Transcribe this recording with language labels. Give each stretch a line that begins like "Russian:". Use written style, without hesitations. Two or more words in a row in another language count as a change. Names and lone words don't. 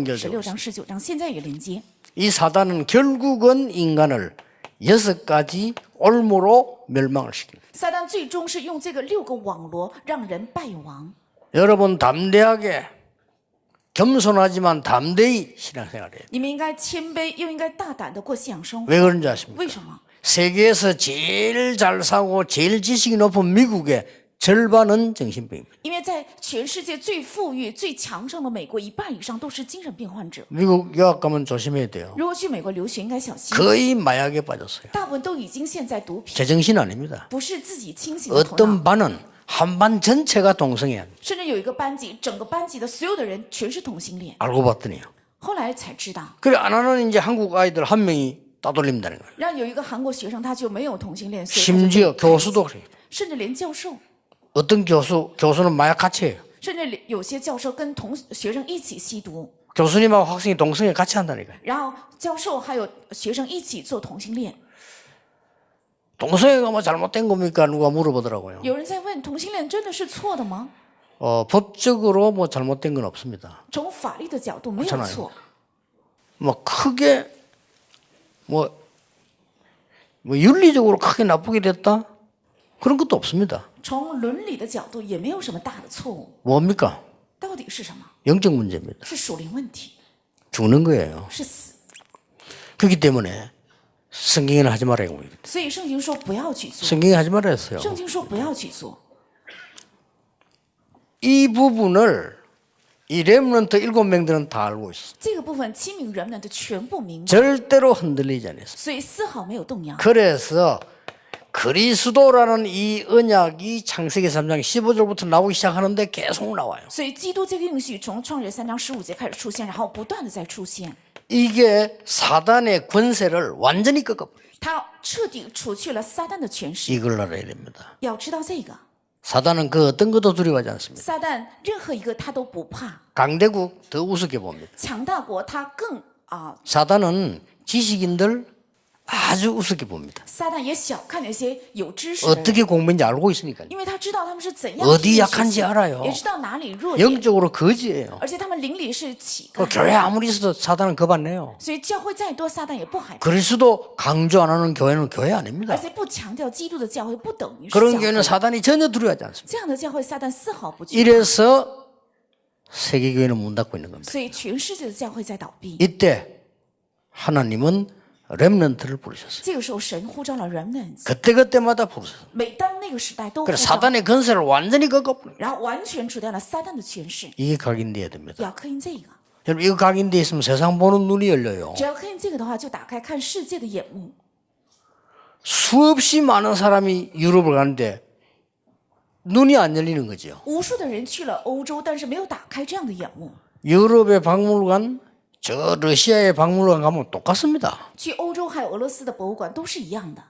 Korean: 연결되고
Chinese: 章、16章、19章，现在也连接。
Korean: 이 사단은 결국은 인간을 6가지 올무로 멸망을 시킵니다.
Chinese: 撒旦最终是用这个6个网罗让人败亡。
Korean: 여러분 담대하게 겸손하지만 담대히 신앙생활해야 돼요.
Chinese: 你们应该谦卑，又应该大胆的过信仰生活。
Korean: 왜 그런지 아십니까?
Chinese: 为什么？
Korean: 세계에서 제일 잘 사고 제일 지식이 높은 미국의 절반은 정신병입니다.
Chinese: 因为在全世界最富裕、最强盛的美国，一半以上都是精神病患者。
Korean: 미국 유학 가면 조심해야 돼요.
Chinese: 如果去美国留学，应该小心，
Korean: 거의 마약에 빠졌어요.
Chinese: 大部分都已经陷在毒品，
Korean: 제정신 아닙니다.
Chinese: 不是自己清醒的头脑。
Korean: 어떤 반은 한 반 전체가 동성애야.
Chinese: 甚至有一个班级，整个班级的所有的人全是同性恋。
Korean: 알고 봤더니요.
Chinese: 后来才知道，
Korean: 그래 안 하는 이제 한국 아이들 한 명이 따돌린다는 거예요.
Chinese: 让有一个韩国学生他就没有同性恋，所以他就
Korean: 심지어 교수도 그래요.
Chinese: 甚至连教授，
Korean: 어떤 교수는 마약 같이 해요.
Chinese: 甚至有些教授跟同学生一起吸毒，
Korean: 교수님하고 학생이 동성애 같이 한다니까요.
Chinese: 然后教授还有学生一起做同性恋。
Korean: 동성애가 뭐 잘못된 겁니까? 누가 물어보더라고요.
Chinese: 有人在问，同性恋真的是错的吗？
Korean: 법적으로 뭐 잘못된 건 없습니다.
Chinese: 从法律的角度没有
Korean: 그렇잖아요
Chinese: 错，
Korean: 뭐 크게 뭐 윤리적으로 크게 나쁘게 됐다? 그런 것도 없습니다.
Chinese: 从伦理的角度也没有什么大的错误。
Korean: 뭡니까?
Chinese: 到底是什么？
Korean: 영적 문제입니다.
Chinese: 是属灵问题，
Korean: 죽는 거예요.
Chinese: 是死。
Korean: 그렇기 때문에 성경에는 하지 말아요.
Chinese: 所以圣经说不要去做，
Korean: 성경에 하지 말아 했어요.
Chinese: 圣经说不要去做。
Korean: 이 부분을 이 렘넌트 7명들은 다 알고 있어요.
Chinese: 这个部分7名人们的全部明白，
Korean: 절대로 흔들리지 않았어요.
Chinese: 所以丝毫没有动摇。
Korean: 그래서 그리스도라는 이 언약이 창세기 3장 15절부터 나오기 시작하는데 계속 나와요.
Chinese: 所以基督这个应许从创世3章15节开始出现，然后不断的在出现。
Korean: 이게 사단의 권세를 완전히 꺾어버려요.
Chinese: 他彻底除去了撒旦的权势。
Korean: 이걸 알아야 됩니다.
Chinese: 要知道这个，
Korean: 사단은 그 어떤 것도 두려워하지 않습니다.
Chinese: 撒旦任何一个他都不怕，
Korean: 강대국 더 우습게 봅니다.
Chinese: 强大国他更
Korean: 사단은 지식인들 아주 우습게 봅니다.
Chinese: 撒旦也小看那些有知识的人，
Korean: 어떻게 공부인지 알고 있으니까요.
Chinese: 因为他知道他们是怎样
Korean: 어디
Chinese: 去学
Korean: 약한지
Chinese: 习
Korean: 알아요.
Chinese: 也知道哪里弱点，
Korean: 영적으로 거지예요.
Chinese: 而且他们邻里是乞
Korean: 그
Chinese: 丐，
Korean: 교회 아무리 있어도 사단은 겁 안 내요.
Chinese: 所以教会再多，撒旦也不害怕。
Korean: 그리스도 강조 안 하는 교회는 교회 아닙니다.
Chinese: 而且不强调基督的教会不等于是
Korean: 그런
Chinese: 教
Korean: 교회는
Chinese: 会，
Korean: 사단이 전혀 두려워하지 않습니다.
Chinese: 这样的教会撒旦丝毫不惧怕，
Korean: 이래서 세계교회는 문 닫고 있는 겁니다.
Chinese: 所以全世界的教会在倒闭。
Korean: 이때 하나님은 렘넌트를 부르셨어요.
Chinese: 这个时候，神呼召了 remnants，
Korean: 그때그때마다 부르셨어요.
Chinese: 每当那个时代都呼
Korean: 그래서
Chinese: 召，
Korean: 사단의 권세를 완전히 꺾어버려요.
Chinese: 然后完全除掉了撒旦的权势。
Korean: 이게 각인돼야 됩니다.
Chinese: 要刻印这个，
Korean: 여러분 이거 각인돼 있으면 세상 보는 눈이 열려요.
Chinese: 只要刻印这个的话，就打开看世界的眼目。
Korean: 수없이 많은 사람이 유럽을 가는데 눈이 안 열리는 거죠.
Chinese: 无数的人去了欧洲，但是没有打开这样的眼目。
Korean: 유럽의 박물관, 저 러시아의 박물관 가면 똑같습니다.
Chinese: 去欧洲还有俄罗斯的博物馆都是一样的，